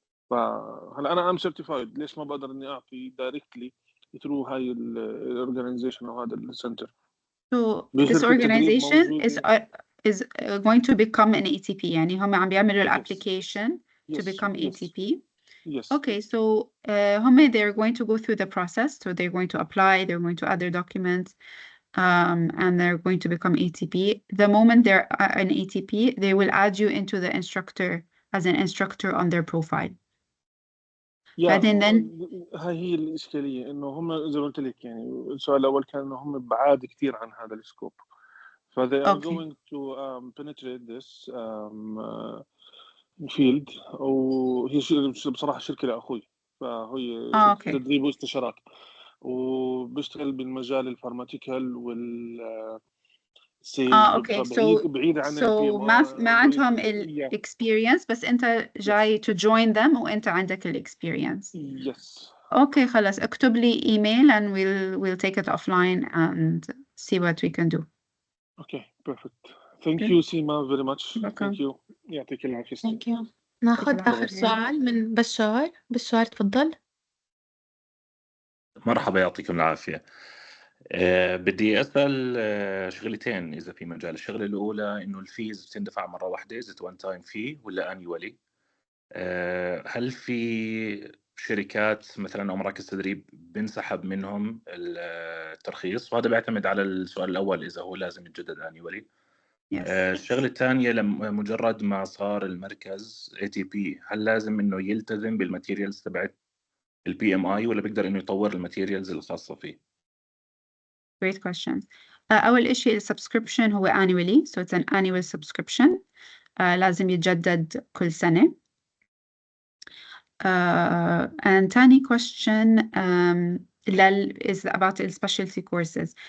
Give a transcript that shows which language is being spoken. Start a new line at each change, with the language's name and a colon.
Arabic: فهلا أنا
English: I'm certified,
Arabic: ليش ما بقدر إني أعطي
English: directly through
Arabic: هاي
English: organization
Arabic: أو هذا الcenter؟
English: So this organization is going to become an ATP.
Arabic: يعني هم عم بيعملوا الapplication to become ATP.
English: Yes. Okay, so they're going to go through the process. So they're going to apply, they're going to add their documents, and they're going to become ATP. The moment they're an ATP, they will add you into the instructor as an instructor on their profile.
Arabic: بعدين هاي هي الإشكالية إنه هم زي ما قلت لك يعني السؤال الأول كان إنه هم بعاد كتير عن هذا السكوب.
English: they are going to penetrate this field.
Arabic: وهي بصراحة شركة لأخوي, فهي تدريب واستشارات. وبشتغل بالمجال الفارماتيكال وال اوكي بعيد عن so ما عندهم experience بس انت جاي
English: to join them
Arabic: وانت عندك experience. Yes. اوكي خلاص اكتب لي
English: email and we'll take it offline and see what we can do. Okay, perfect. Thank you Sima very much. Thank you.
Arabic: يعطيك العافية.
English: Thank you.
Arabic: ناخذ آخر سؤال من بشار تفضل. مرحبا يعطيكم العافية. بدي أسأل شغلتين إذا في مجال. الشغلة الأولى إنه الفيز بتندفع مرة واحدة إذا وان تايم فيه ولا annually. هل في شركات مثلا أو مراكز تدريب بنسحب منهم الترخيص؟ وهذا بيعتمد على السؤال الأول إذا هو لازم يتجدد annually. الشغلة الثانية لما مجرد ما صار المركز ATP هل لازم إنه يلتزم بالماتيريالز تبعت PMI ولا بيقدر إنه يطور الماتيريالز الخاصة فيه؟
English: Great question.
Arabic: أول شيء
English: subscription
Arabic: هو
English: annually, so it's an annual subscription.
Arabic: لازم يتجدد كل سنة.
English: And tiny question is about the specialty courses.